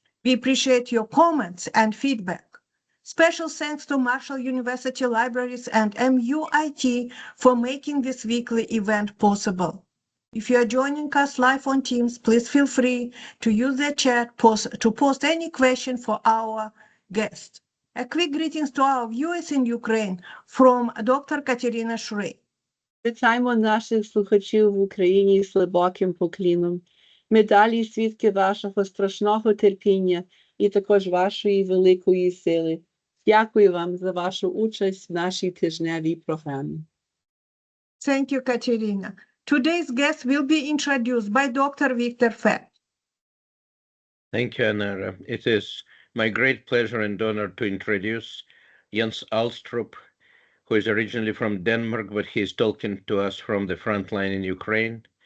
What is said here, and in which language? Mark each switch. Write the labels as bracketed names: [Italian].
[English] We appreciate your comments and feedback. Special thanks to Marshall University Libraries and MUIT for making this weekly event possible. If you are joining us live on Teams, please feel free to use the chat to post any question for our guest. A quick greetings to our viewers in Ukraine from Dr. Katerina Shrey. [Ukrainian] Вітаємо наших слухачів в Україні з глибоким покліном. Ми далі свідки вашого страшного терпіння і також вашої великої сили. Дякую вам за вашу участь в нашій тижневій програмі. [English] Thank you, Katerina. Today's guest will be introduced by Dr. Victor Fett. Thank you, Anara. It is my great pleasure and honor to introduce Jens Alstrup, who is originally from Denmark, but he is talking to us from the front line in Ukraine.